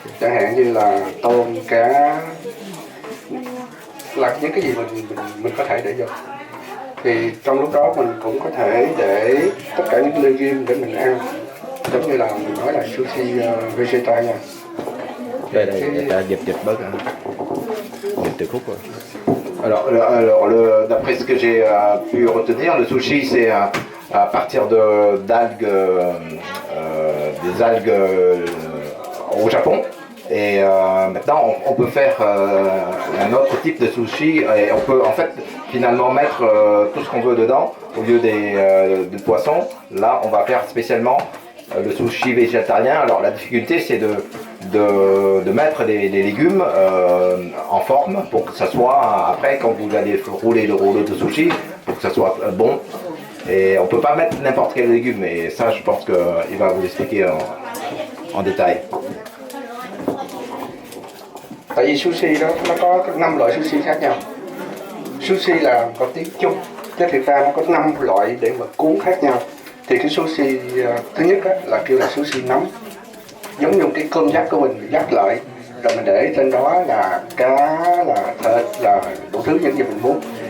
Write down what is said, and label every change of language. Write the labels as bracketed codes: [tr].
[vi] Chẳng hạn như là tôm, cá, là những cái gì mình có thể để vô. Thì trong lúc đó mình cũng có thể để tất cả những legume để mình ăn, giống như là mình nói là sushi vegetarian nha. Đây người ta dịch bớt rồi. Dịch từ khúc rồi. [fr] Alors, d'après ce que j'ai pu retenir, le sushi c'est à partir d'algues, des algues au Japon. Et maintenant, on peut faire un autre type de sushi et on peut en fait finalement mettre tout ce qu'on veut dedans au lieu du poisson. Là, on va faire spécialement le sushi végétarien. Alors la difficulté, c'est de mettre des légumes en forme pour que ça soit, après quand vous allez rouler le rouleau de sushi, pour que ça soit bon. Et on peut pas mettre n'importe quel légume, et ça je pense qu'il va vous expliquer en détail. [vi] Tại vì sushi đó nó có 5 loại sushi khác nhau. Sushi là có tiếng chung, chứ thực ra nó có 5 loại để mà cuốn khác nhau. Thì cái sushi thứ nhất á, là kêu là sushi nấm, giống như cái cơm dắt của mình dắt lại, rồi mình để trên đó là cá, là thịt, là đủ thứ những gì mình muốn.